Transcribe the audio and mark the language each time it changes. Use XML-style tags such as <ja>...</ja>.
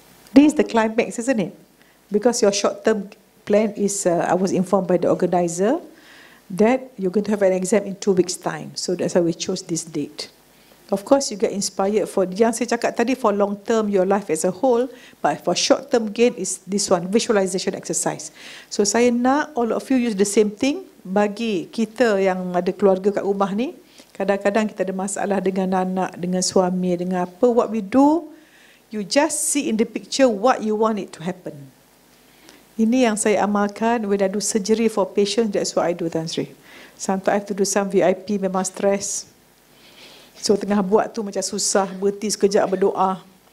<en>This is the climax, isn't it? Because your short-term plan is, I was informed by the organizer that you're going to have an exam in 2 weeks' time. So that's why we chose this date. Of course, you get inspired for,</en> <ms>yang saya cakap tadi,</ms> <en>for long-term, your life as a whole, but for short-term gain is this one, visualization exercise. So</en> <ms>saya nak</ms> <en>all of you use the same thing.</en> <ms>Bagi kita yang ada keluarga kat rumah ni, kadang-kadang kita ada masalah dengan anak, dengan suami, dengan apa.</ms> <en>What we do, you just see in the picture what you want it to happen.</en> <ms>Ini yang saya amalkan</ms> <en>when I do surgery for patients. That's what I do, Tan Sri. Sometimes I have to do some VIP,</en> <ms>memang stress. So tengah buat tu macam susah, berhenti sekejap berdoa.</ms>